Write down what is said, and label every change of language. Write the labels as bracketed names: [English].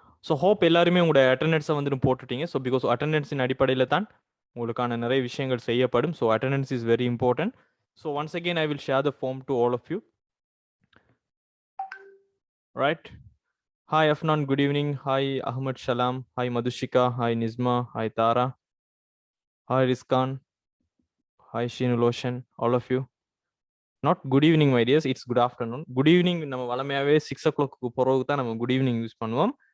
[Tamil] So hope எல்லாருமே உங்களோட அட்டெண்டன்ஸை வந்து போட்டுட்டீங்க. So because அட்டெண்டன்ஸின் அடிப்படையில் தான் உங்களுக்கான நிறைய விஷயங்கள் செய்யப்படும். [English] So attendance is very important. So once again I will share the form to all of you. Right. Hi Afnan, good evening. Hi Ahmad Shalam. Hi Madhushika. Hi Nizma. Hi Tara. Hi Rizkan. Hi Shinuloshan. All of you. Not good evening my dears, it's good afternoon. [Tamil] Good evening நம்ம வளமையாவே 6 o'clock போறதுக்கு தான் நம்ம good evening use பண்ணுவோம்.